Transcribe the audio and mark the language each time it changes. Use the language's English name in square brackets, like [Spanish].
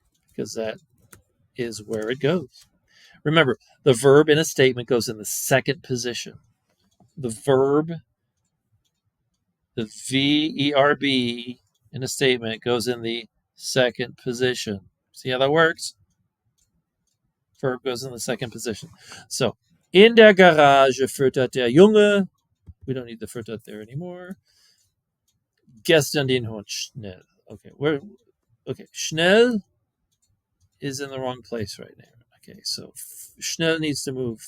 [English] Because that is where it goes. Remember, the verb in a statement goes in the second position. The verb, the verb in a statement goes in the second position. See how that works? Verb goes in the second position. [German] So, in der Garage füttert der Junge. [English] We don't need the füttert there anymore. [German] Gestern den Hund schnell. [English] Okay, schnell is in the wrong place right now. Okay, so schnell needs to move.